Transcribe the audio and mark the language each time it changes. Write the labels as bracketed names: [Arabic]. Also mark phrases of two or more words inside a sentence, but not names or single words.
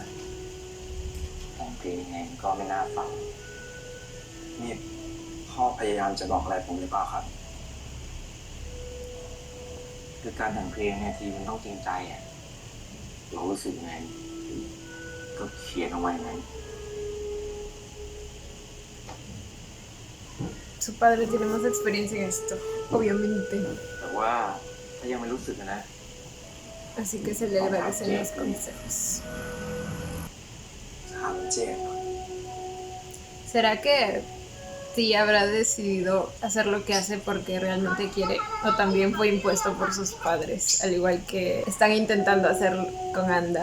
[Thai] แต่งเพลงยังไงก็ไม่น่าฟัง นี่พ่อพยายามจะบอกอะไรผมหรือเปล่าครับ คือการแต่งเพลงเนี่ยทีมันต้องจริงใจอ่ะ เรารู้สึกไง ก็เขียนออกมาอย่างนั้น [Spanish] Su padre tiene más experiencia en esto, obviamente. [Thai] แต่ว่าถ้ายังไม่รู้สึกนะ [Spanish] Así que se le agradecen los consejos. [Thai] ถามเจ็บ [Spanish] ¿Será que sí habrá decidido hacer lo que hace porque realmente quiere? ¿O también fue impuesto por sus padres? Al igual que están intentando hacer con Anda.